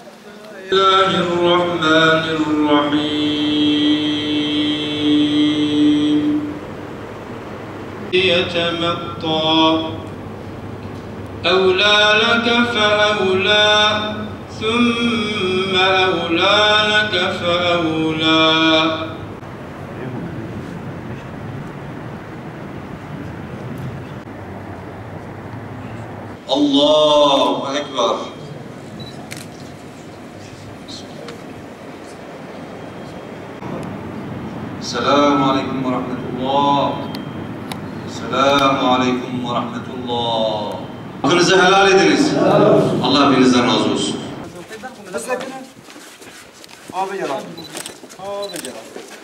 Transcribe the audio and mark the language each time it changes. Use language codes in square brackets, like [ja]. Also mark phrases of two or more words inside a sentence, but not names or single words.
[ar] الله الرحمن الرحيم يتمطى أولى لك فأولى ثم أولى لك فأولى الله أكبر. السلام عليكم ورحمة الله. السلام عليكم ورحمة الله. [tr] Hakkınızı helal ediniz. Allah hepinizden razı olsun. Abi gel abi. Abi gel abi.